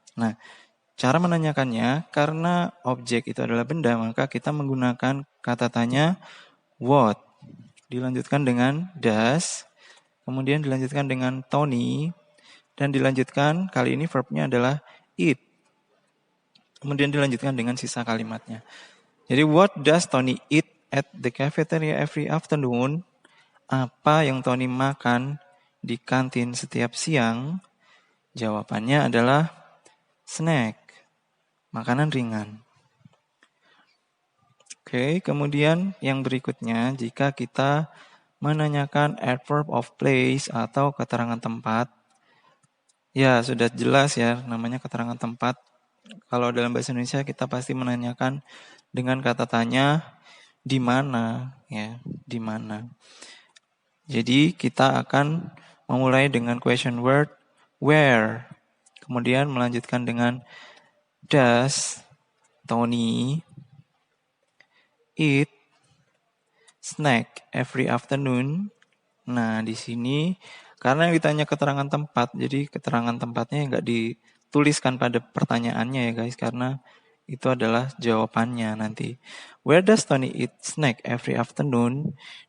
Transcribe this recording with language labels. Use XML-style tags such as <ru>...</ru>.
<id>Nah, cara menanyakannya, karena objek itu adalah benda, maka kita menggunakan kata tanya what. Dilanjutkan dengan does, kemudian dilanjutkan dengan Tony, dan dilanjutkan, kali ini verbnya adalah eat. Kemudian dilanjutkan dengan sisa kalimatnya. Jadi,</id> <en>what does Tony eat at the cafeteria every afternoon?</en> <id>Apa yang Tony makan di kantin setiap siang? Jawabannya adalah snack, makanan ringan. Oke, kemudian yang berikutnya, jika kita menanyakan</id> <en>adverb of place</en> <id>atau keterangan tempat, ya sudah jelas ya, namanya keterangan tempat. Kalau dalam bahasa Indonesia kita pasti menanyakan dengan kata tanya di mana, ya, di mana. Jadi kita akan memulai dengan</id> <en>question word where.</en> <id>Kemudian melanjutkan dengan</id> <en>does Tony eat snack every afternoon?</en> <id>Nah, di sini karena yang ditanya keterangan tempat, jadi keterangan tempatnya nggak dituliskan pada pertanyaannya ya guys, karena itu adalah jawabannya nanti.</id> <en>Where does Tony eat snack every afternoon?</en>